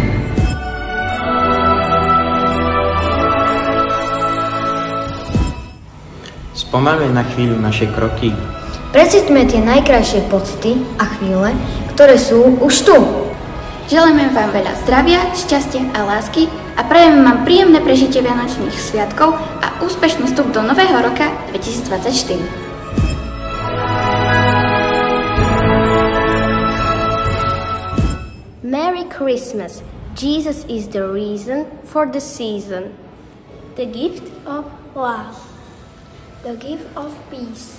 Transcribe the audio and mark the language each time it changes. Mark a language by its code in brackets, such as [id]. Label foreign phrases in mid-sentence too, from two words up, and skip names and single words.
[sk] Spomalme na chvíľu naše kroky. Precítme tie najkrajšie pocity a chvíle, ktoré sú už tu. Želáme vám veľa zdravia, šťastia a lásky a prajeme vám príjemné prežitie Vianočných sviatkov a úspešný vstup do nového roka 2024. [en] Merry Christmas. Jesus is the reason for the season. The gift of love. The gift of peace.